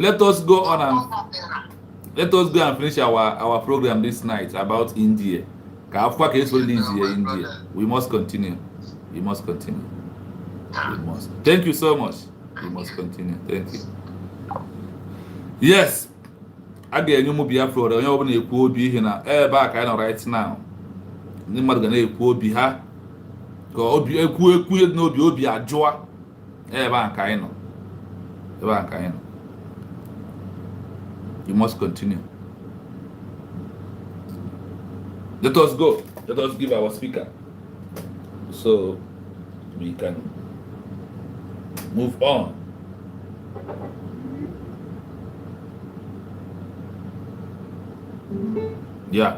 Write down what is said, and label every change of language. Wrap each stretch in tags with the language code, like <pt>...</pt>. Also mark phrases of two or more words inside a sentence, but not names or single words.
<en>Let us go on and finish our program this night about India. India. We must continue. We must continue. We must. Thank you so much. We must continue. Thank you. Yes. Again, you move Biafra.</en> <ig>Onye ọbụla ekwu obi ihe na ebe a ka anyị nọ</ig> <en>right now.</en> <ig>Ndị mmadụ ga na-ekwu obi ha ka obi ekwu ihe dị n'obi obi ajụa ebe a ka anyị nọ. Ebe a ka anyị nọ.</ig> <en>You must continue. Let us go. Let us give our speaker so we can move on. Yeah.</en>